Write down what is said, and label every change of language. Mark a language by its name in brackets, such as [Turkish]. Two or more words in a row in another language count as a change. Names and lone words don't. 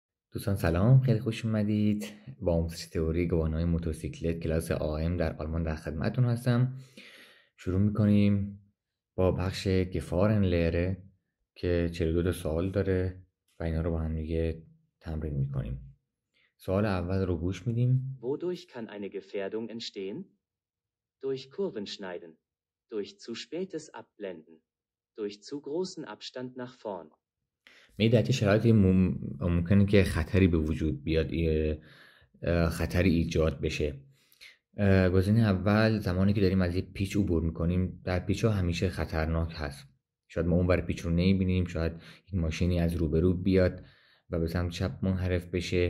[Persian] دوستان سلام، خیلی خوش اومدید. با آموزش تئوری گواهینامه موتورسیکلت کلاس AM در آلمان در خدمتتون هستم. شروع میکنیم با بخش [German] Gefahren Lehre [Persian] که 42 تا سوال داره و اینا رو با هم دیگه تمرین میکنیم. سوال اول رو گوش میدیم. [German] Wodurch kann eine Gefährdung entstehen? Durch Kurvenschneiden, durch zu spätes Abblenden, durch zu großen Abstand nach vorn. [Persian] در چه شرایطی ممکنه که خطری به وجود بیاد، خطری ایجاد بشه. گزینه اول، زمانی که داریم از یک پیچ عبور میکنیم. در پیچ ها همیشه خطرناک هست. شاید ما اون بر پیچ رو نمیبینیم، شاید یک ماشینی از روبرو بیاد و به سمت چپ منحرف بشه.